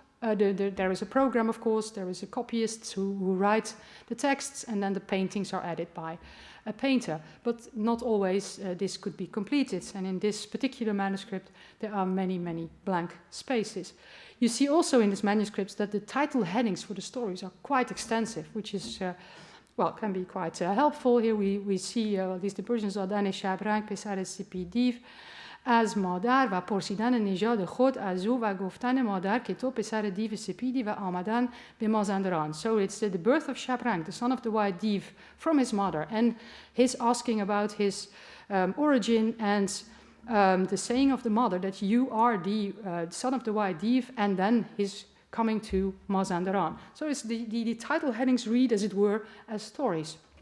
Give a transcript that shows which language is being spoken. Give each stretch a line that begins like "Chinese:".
English: There is a program, of course, there is a copyist who write the texts, and then the paintings are added by a painter. But not always this could be completed, and in this particular manuscript there are many, many blank spaces. You see also in this manuscript that the title headings for the stories are quite extensive, which is, can be quite helpful. Here we see, at least the Persians,
Persian: Adane Shabrang, Pesar Sipidiv, از مادر و پرسیدن نژاد خود از او و گفتن مادر که تو پسر دیو سپیدی و آمدن به مازندران.
English: So it's the birth of Shabrang, the son of the white div, from his mother, and his asking about his origin, and the saying of the mother that you are the son of the white div, and then his coming to Mazandaran. So it's the title headings read, as it were, as stories.